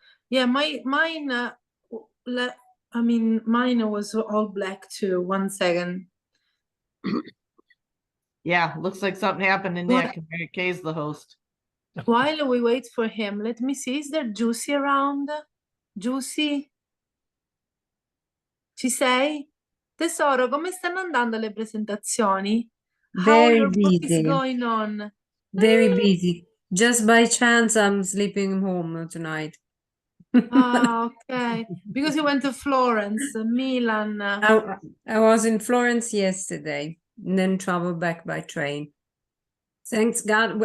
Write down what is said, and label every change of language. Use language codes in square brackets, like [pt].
[en] Yeah, mine was all black too. 1 second. Yeah, looks like something happened to Nick. Mary Kay's the host. While we wait for him, let me see. Is there Juicy around? Juicy? [it] Ci sei? Tesoro, come stanno andando le presentazioni? [en] How Very your book is busy. going on? Very busy. Just by chance, I'm sleeping home tonight. Ah, okay. Because you went to Florence, Milan. I was in Florence yesterday and then traveled back by train. Thanks God.